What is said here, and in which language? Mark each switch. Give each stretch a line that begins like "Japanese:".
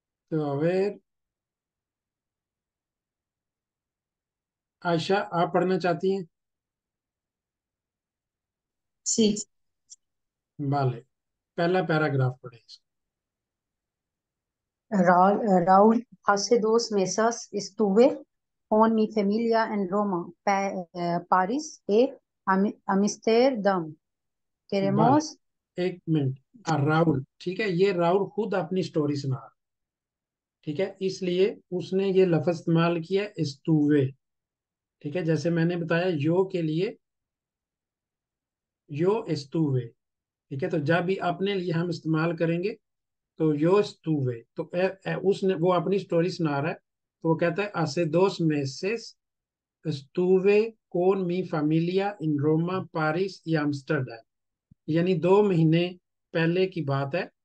Hindi: तो अवेर, आयशा आप पढ़ना चाहती हैं?
Spanish: Sí.
Hindi: वाले पहला पैराग्राफ पढ़े इसका।
Spanish: Raúl, hace 2 meses estuve con mi familia en Roma, París y Amsterdam.
Hindi: वाले
Spanish: Queremos,
Hindi: एक मिनट, राहुल, ठीक है, ये राहुल खुद अपनी स्टोरी सुना रहा है, ठीक है, इसलिए उसने ये लफ्ज इस्तेमाल किया estuve, ठीक है। जैसे मैंने बताया यो के लिए यो estuve, ठीक है। तो जब भी अपने लिए हम इस्तेमाल करेंगे तो यो estuve, तो उसने वो अपनी स्टोरी सुना रहा है, तो वो कहता है
Spanish: hace 2 meses estuve con mi familia en Roma, París y Amsterdam,
Hindi: यानी 2 महीने पहले की बात है।